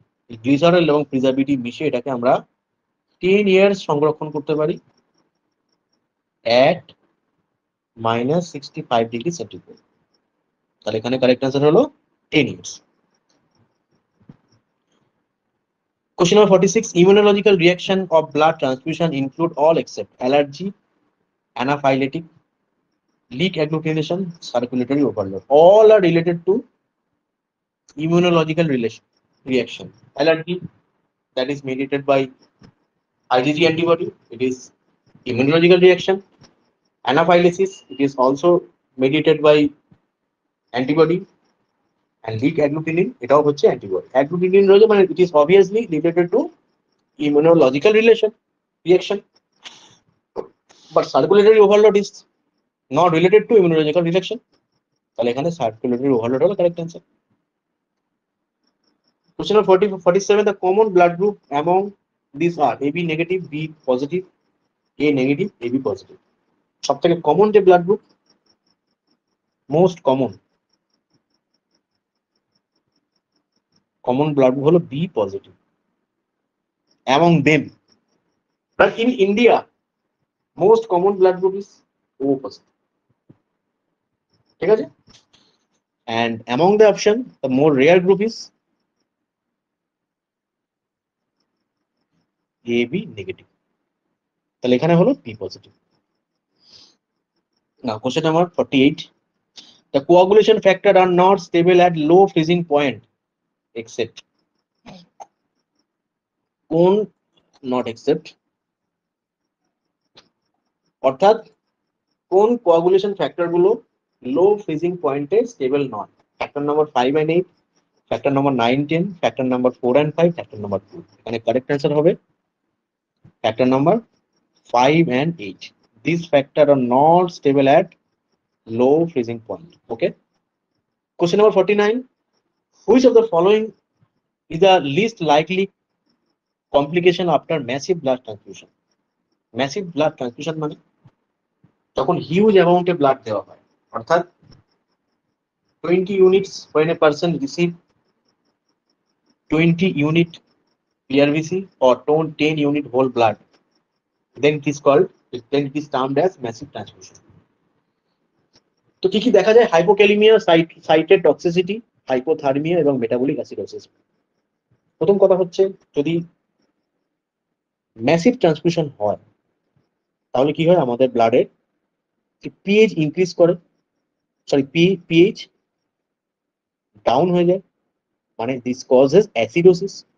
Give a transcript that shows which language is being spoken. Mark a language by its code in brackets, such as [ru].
[bn] এই গ্লিসারল এবং প্রিজারভেটিভ মিশিয়ে এটাকে আমরা 10 ইয়ার্স সংরক্ষণ করতে পারি at -65 ডিগ্রি সেন্টিগ্রেড। তাহলে এখানে কারেক্ট অ্যান্সার হলো 10 years. [en] Question number 46, immunological reaction of blood transfusion include all except allergy, anaphylactic, leak agglutination, circulatory overload. All are related to immunological reaction. Allergy, that is mediated by IgG antibody, it is immunological reaction. Anaphylaxis, it is also mediated by antibody. And leak agglutinin, [bn] এটাও হচ্ছে antibody. Agglutinin রয়েছে মানে [en] it is obviously related to immunological reaction, but circulatory overload is not related to immunological reaction। [bn] তাহলে এখানে circulatory overload হলো correct answer। [en] Question number 47, the common blood group among these are AB negative, B positive, A negative, AB positive। [bn] সবথেকে common যে blood group, most common blood group হলো B positive [en] among them, but in India most common blood group is O positive। [bn] ঠিক আছে, [en] and among the option the more rare group is AB negative। [bn] তাহলে এখানে হলো B positive। [en] Now question number 48, the coagulation factor are not stable at low freezing point except কোন not except, [bn] অর্থাৎ কোন coagulation factor গুলো লো freezing পয়েন্টে stable নয়? Factor number 5 and 8, factor number 9, 10, factor number 4 and 5, factor number 2। এখানে correct answer হবে factor number 5 and 8। [en] These factors are not stable at low freezing point. Okay. Question number 49, which of the following is the least likely complication after massive blood transfusion? [bn] Massive blood transfusion মানে যখন huge অ্যামাউন্টে blood দেওয়া হয়, অর্থাৎ [en] 20 units when a person receive 20 unit PRBC or 10 unit whole blood, then it is termed as massive transfusion. [bn] তো কি কি দেখা যায়? হাইপোক্যালিমিয়া, সাইটোটক্সিসিটি, হাইপোথার্মিয়া এবং মেটাবলিক অ্যাসিডোসিস। প্রথম কথা হচ্ছে, যদি ম্যাসিভ ট্রান্সফিউশন হয় তাহলে কি হয়? আমাদের ব্লাডের পিএইচ ইনক্রিজ করে, পিএইচ ডাউন হয়ে যায়, মানে [en] This causes acidosis.